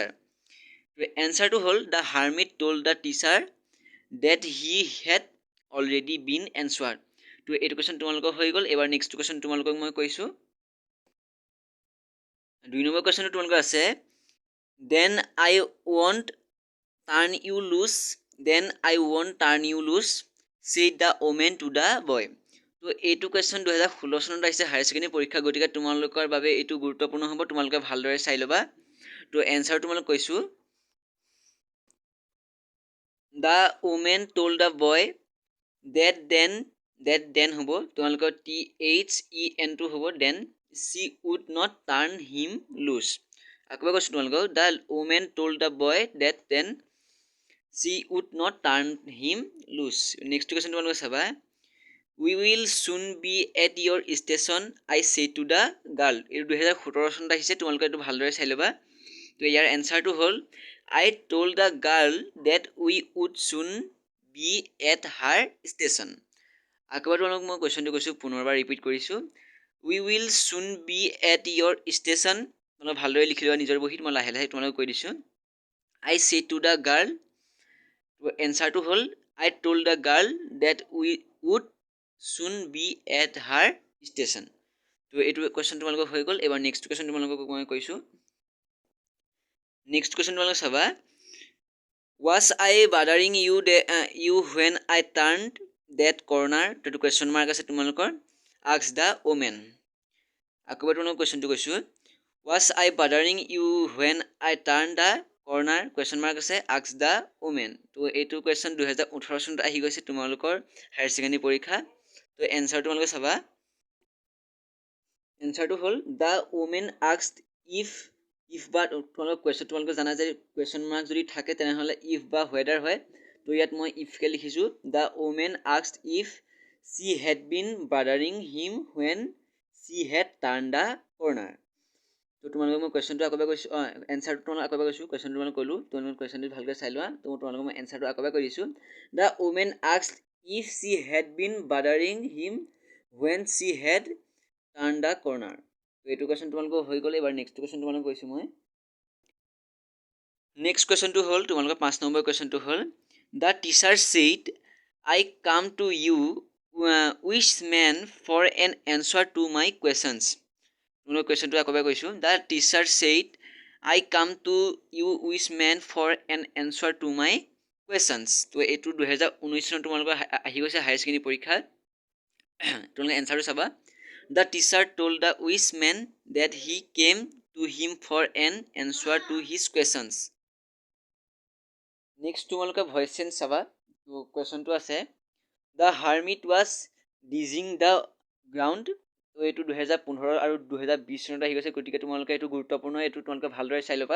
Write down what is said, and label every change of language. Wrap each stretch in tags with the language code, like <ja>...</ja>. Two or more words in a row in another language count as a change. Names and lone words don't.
<as>এনচাৰটো হ'ল,</as> <en>the hermit told the teacher that he had already been answered.</en> <as>তো এইটো কুৱেশ্যন তোমালোকৰ হৈ গ'ল। এবাৰ</as> <en>next question</en> <as>তোমালোকক মই কৈছোঁ। 2 নম্বৰ কুৱেশ্যনটো তোমালোকৰ আছে,</as> <en>then I won't turn you loose, then I won't turn you loose said the woman to the boy.</en> <as>তো এইটো কুৱেশ্যন 2016 চনত আহিছে</as> <en>higher secondary</en> <as>পৰীক্ষা, গতিকে তোমালোকৰ বাবে এইটো গুৰুত্বপূৰ্ণ হ'ব। তোমালোকে ভালদৰে চাই ল'বা। তো এনচাৰ তোমালোক কৈছোঁ,</as> <en>the woman told the boy that then</en> <as>হ'ব তোমালোকৰ THEN টো হ'ব</as> <en>then she would not turn him loose.</en> <as>আকৌ কৈছোঁ তোমালোকক,</as> <en>the woman told the boy that then she would not turn him loose। next question</en> <as>তোমালোকে চাবা,</as> <en>we will soon be at your station I say to the girl।</en> <as>এইটো 2017 চনত আহিছে, তোমালোকে এইটো ভালদৰে চাই ল'বা। তো ইয়াৰ এনচাৰটো হ'ল,</as> <en>I told the girl that we would soon be at her station।</en> <as>আকৌ তোমালোকক মই কুৱেশ্যনটো কৈছোঁ, পুনৰবাৰ ৰিপিট কৰিছোঁ,</as> <en>we will soon be at your station।</en> <as>তোমালোকে ভালদৰে লিখি লোৱা নিজৰ বহীত, মই লাহে লাহে তোমালোকক কৈ দিছোঁ।</as> <en>I say to the girl,</en> <as>এনচাৰটো হ'ল,</as> <en>I told the girl that we would soon be at her station।</en> <as>তো এইটো কুৱেশ্যন তোমালোকক হৈ গ'ল। এবাৰ</as> <en>next question</en> <as>তোমালোকক মই কৈছোঁ।</as> <en>next question</en> <as>তোমালোকে চাবা,</as> <en>was I bothering you when I turned that corner।</en> <as>তো এইটো</as> <en>question mark</en> <as>আছে তোমালোকৰ,</as> <en>ask the woman।</en> <as>আকৌ এবাৰ তোমালোকক কুৱেশ্যনটো কৈছোঁ,</as> <en>was I bothering you when I turned the corner, question mark</en> <as>আছে,</as> <en>ask the woman।</en> <as>তো এইটো কুৱেশ্যন 2018 চনত আহি গৈছে তোমালোকৰ</as> <en>higher secondary</en> <as>পৰীক্ষা। তো এনচাৰ তোমালোকে চাবা, এনচাৰটো হ'ল,</as> <en>the woman asked if</en> <as>বা তোমালোকৰ কুৱেশ্যন, তোমালোকে জানা যে</as> <en>question mark</en> <as>যদি থাকে তেনেহ'লে ইফ বা ৱেডাৰ হয়। তো ইয়াত মই ইফকে লিখিছোঁ,</as> <en>the woman asked if she had been bothering him when she had turned the corner।</en> <as>তো তোমালোকে মই কুৱেশ্যনটো আকৌ এবাৰ কৈছোঁ, এনচাৰটো তোমালোক আকৌ এবাৰ কৈছোঁ, কুৱেশ্যনটো তোমালোক ক'লোঁ, তোমালোকে কুৱেশ্যনটো ভালকৈ চাই লোৱা। তো তোমালোকক মই এনচাৰটো আকৌ এবাৰ কৈ দিছোঁ,</as> <en>the woman asked if she had been bothering him when she had turned the corner।</en> <as>তো এইটো কুৱেশ্যন তোমালোকৰ হৈ গ'ল। এবাৰ</as> <en>next question</en> <as>তোমালোকক কৈছোঁ মই।</as> <en>next question</en> <as>হ'ল তোমালোকৰ 5 নম্বৰ কুৱেশ্যনটো হ'ল,</as> <en>the teacher said I come to you wise men for an answer to my questions.</en> <as>তোমালোকৰ কুৱেশ্যনটো আকৌ এবাৰ কৈছোঁ,</as> <en>the teacher said I come to you wise men for an answer to my questions.</en> <as>তো এইটো 2019 চনত তোমালোকৰ আহি গৈছে</as> <en>higher secondary</en> <as>পৰীক্ষাত। তোমালোকে এনচাৰটো চাবা,</as> <en>the teacher told the wise men that he came to him for an answer to his questions.</en> <as>নেক্সট তোমালোকে</as> <en>voice change</en> <as>চাবা। তো কুৱেশ্যনটো আছে,</as> <en>the hermit was digging the ground.</en> <as>তো এইটো 2015 আৰু 2020 চনত আহি গৈছে, গতিকে তোমালোকে এইটো গুৰুত্বপূৰ্ণ, এইটো তোমালোকে ভালদৰে চাই ল'বা।</as>